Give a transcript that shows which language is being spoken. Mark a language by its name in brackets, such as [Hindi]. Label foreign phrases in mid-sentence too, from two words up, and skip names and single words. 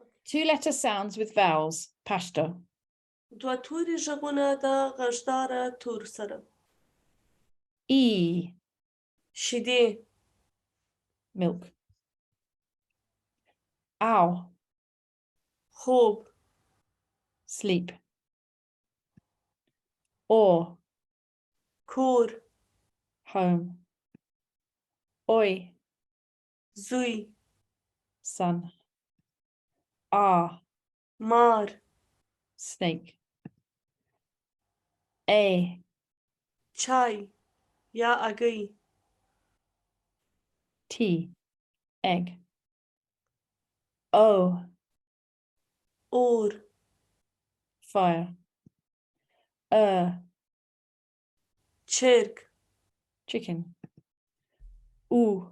[English] 2-letter sounds with vowels. Pashto. [Pashto] دوه توري غږونه د غږداره تور سره. E. شیدې. [English] Milk. Ow. [Pashto] خوب. [English] Sleep. Or. [Pashto] کور. [English] Home. Oi. [Pashto] زوی. [English] Son. Ah. [Pashto] مار. [English] Snake. A. [Pashto] چای یا اگی. [English] T. Egg. O. [Pashto] اور. [English] Fire. [Pashto] چرک. [English] Chicken. Oo.